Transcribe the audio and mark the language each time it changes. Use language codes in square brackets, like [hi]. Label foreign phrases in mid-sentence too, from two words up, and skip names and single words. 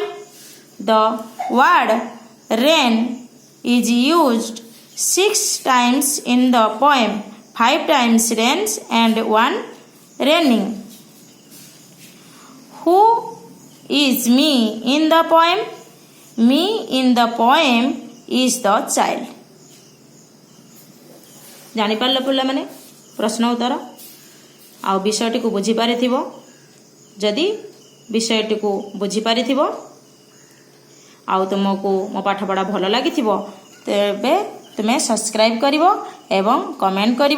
[en] The word rain is used 6 times in the poem. 5 times rains and 1 raining. Who is me in the poem? Me in the poem is the child. [or] ଜାଣିପାରିଲ ପିଲାମାନେ ପ୍ରଶ୍ନ ଉତ୍ତର ଆଉ ବିଷୟଟିକୁ ବୁଝିପାରିଥିବ। ଯଦି ବିଷୟଟିକୁ ବୁଝିପାରିଥିବ ଆଉ ତୁମକୁ ମୋ ପାଠପଢ଼ା ଭଲ ଲାଗିଥିବ ତେବେ ତୁମେ ସବସ୍କ୍ରାଇବ୍ କରିବ ଏବଂ କମେଣ୍ଟ କରିବ।